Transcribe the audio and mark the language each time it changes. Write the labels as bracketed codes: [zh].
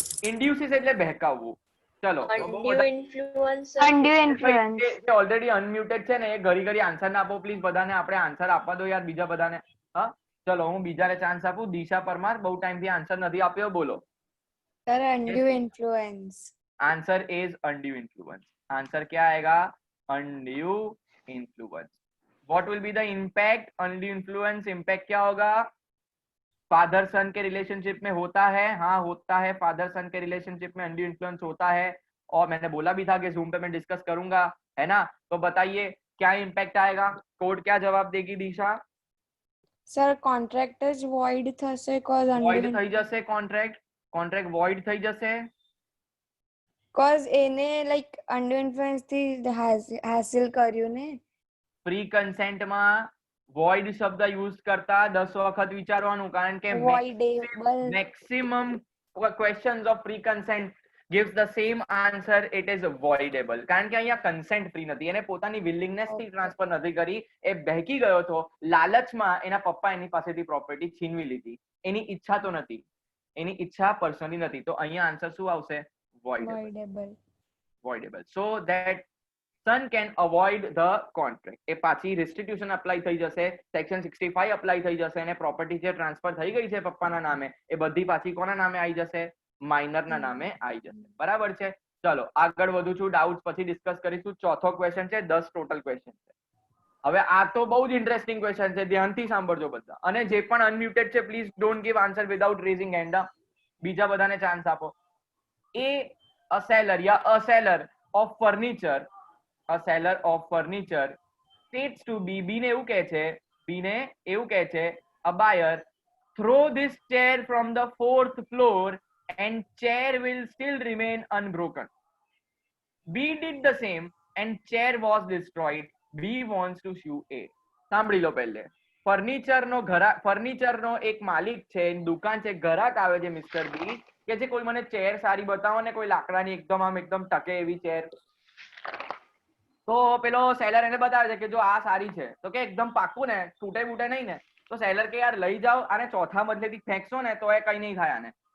[gu] ઇન્ડ્યુસીસ એટલે બહેકાવવું. ચલો, [en] Undue influence. Undue influence. [gu] Already અનમ્યુટેડ છે ને, એ ઘડી ઘડી આન્સર ના આપો પ્લીઝ. બધાને આપણે આન્સર આપવા દો યાર, બીજા બધાને. હા ચલો, હું બીજાને ચાન્સ આપું. દિશા પરમાર બહુ ટાઈમ થી આન્સર નથી આપ્યો, બોલો. [en] Sir undue influence. Answer is undue influence. [hi] Answer क्या आएगा? undue influence. [en] What will be the impact? undue influence impact क्या होगा? [hi] फादर सन के रिलेशनशिप में होता है, हाँ होता है, फादर सन के रिलेशनशिप में undue influence होता है. और मैंने बोला भी था कि जूम पे मैं डिस्कस करूंगा, है ना? तो बताइए क्या इम्पैक्ट आएगा? कोड क्या जवाब देगी दिशा? [gu] सर કોન્ટ્રાક્ટ જ void થશે cause [en] void undue [gu] થઈ જશે કોન્ટ્રાક્ટ વોઇડ થઈ જશે. cause એને like undue influence થી હાસિલ કર્યું ને. પ્રી કન્સેન્ટમાં વોઇડ શબ્દ યુઝ કરતા 10 વખત વિચારવાનું, કારણ કે [en] voidable. Maximum questions of pre consent gives the same answer, it is voidable. [gu] કારણ કે અહીંયા કન્સેન્ટ ફ્રી નથી, એને પોતાની વિલિંગનેસ થી ટ્રાન્સફર નથી કરી, એ બહેકી ગયો હતો લાલચમાં. એના પપ્પા એની પાસેથી પ્રોપર્ટી છીનવી લીધી. એની ઈચ્છા તો નથી, એની ઈચ્છા પર્સનલી નથી. તો અહીંયા આન્સર શું આવશે? voidable. [en] So that son can avoid the contract. [gu] એ પાછી રિસ્ટિટ્યુશન અપ્લાય થઈ જશે, સેક્શન 65 અપ્લાય થઈ જશે, અને પ્રોપર્ટી જે ટ્રાન્સફર થઈ ગઈ છે પપ્પાના નામે એ બધી પાછી કોના નામે આવી જશે? માઇનર ના નામે આવી જશે. બરાબર છે? ચલો આગળ વધું છું. ડાઉટ પછી ડિસ્કસ કરીશું. ચોથો ક્વેશ્ચન છે, 10 ટોટલ ક્વેશ્ચન છે. હવે આ તો બહુ જ ઇન્ટરેસ્ટિંગ ક્વેશ્ચન છે, ધ્યાનથી સાંભળજો બધા. અને જે પણ અનમ્યુટેડ છે [en] Please don't give answer without raising hand. [gu] બીજા બધાને ચાન્સ આપો. એ [en] a seller of furniture, a seller of furniture states to be, [gu] B ને એવું કહે છે, [en] a buyer, throw this chair from the 4th floor and chair will still remain unbroken. B did the same and chair was destroyed. B wants to sue A. [gu] સાંભળી લો પહેલે. ફર્નિચરનો એક માલિક છે, દુકાન છે, ગ્રાહક આવે છે મિસ્ટર બી કે જે કોઈ મને ચેર સારી બતાવો ને, કોઈ લાકડાની એકદમ ટકે એવી ચેર. તો પેલો સેલર એને બતાવે છે કે જો આ સારી છે, તો કે એકદમ પાક્કું ને, તૂટે બૂટે નહીં ને, તો સેલર કે યાર લઈ જાઓ, આને ચોથા મજલેથી ફેંકશો ને તો એ કઈ નહીં થાય આને.